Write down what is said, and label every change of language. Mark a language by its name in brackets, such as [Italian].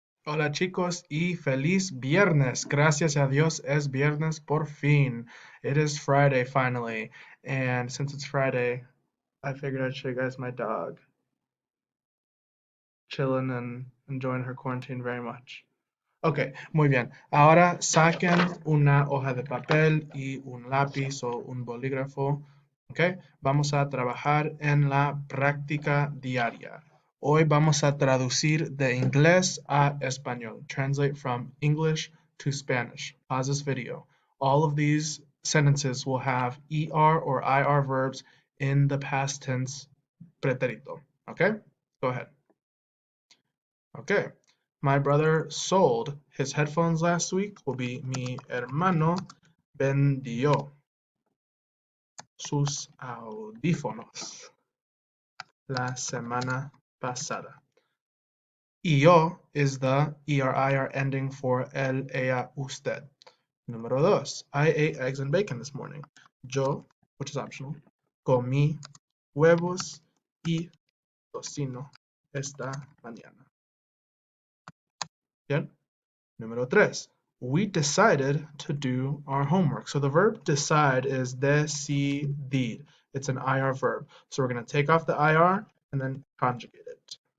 [Spanish] Hola chicos y feliz viernes. Gracias a Dios es viernes por fin. [English] It is Friday finally. And since it's Friday, I figured I'd show you guys my dog. Chilling and enjoying her quarantine very much. [Spanish] Ok, muy bien. Ahora saquen una hoja de papel y un lápiz o un bolígrafo. Ok, vamos a trabajar en la práctica diaria. Hoy vamos a traducir de inglés a español. [English] Translate from English to Spanish. Pause this video. All of these sentences will have ER or IR verbs in the past tense pretérito. Okay, go ahead. Okay. My brother sold his headphones last week will be [Spanish] mi hermano vendió sus audífonos la semana pasada. [English] Y yo is the ER ending for [Spanish] el, ella, usted. Número dos, [English] I ate eggs and bacon this morning. [Spanish] Yo, [English] which is optional, [Spanish] comí huevos y tocino esta mañana. Bien. Número tres, [English] we decided to do our homework. So the verb decide is decidir. It's an IR verb. So we're going to take off the IR and then conjugate it.